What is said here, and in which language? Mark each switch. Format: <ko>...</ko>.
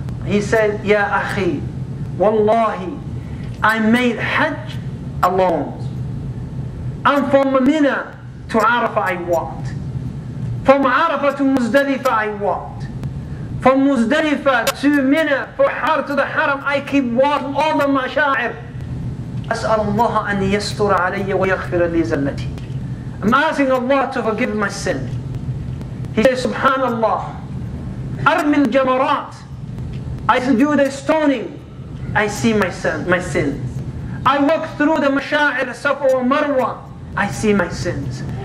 <en>He said, Ya Akhi, Wallahi, I made Hajj alone. And from Mina to Arafah I walked. From Arafah to Muzdalifah I walked. From Muzdalifah to Mina, to the Haram, I keep walking all the masha'ir.</en> <ar>أسأل الله أن يستر علي ويغفر لي زلتي.</ar> <en>I'm asking Allah to forgive my sin. He says, Subhanallah,</en> <ar>أرمي الجمرات.</ar> <en>I do the stoning, I see my sins. I walk through the masha'ir, Safa wa Marwa, I see my sins.</en>